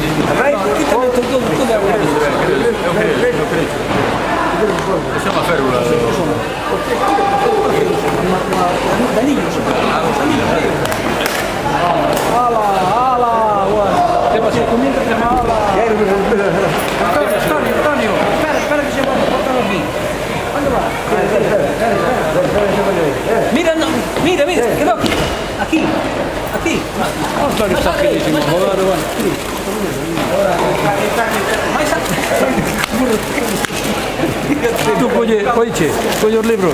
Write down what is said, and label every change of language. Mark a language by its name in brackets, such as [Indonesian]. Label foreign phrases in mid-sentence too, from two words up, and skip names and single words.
[Galician] Ti tamén todo é agora. Esa é unha férula. Daniños. Ala. Que pasou comigo? Antonio, [Spanish] espera que se va a botar aquí. ¿Dónde va? Mira, quedó aquí. Antonio está finísimo. Tú [Galician] colle os libros.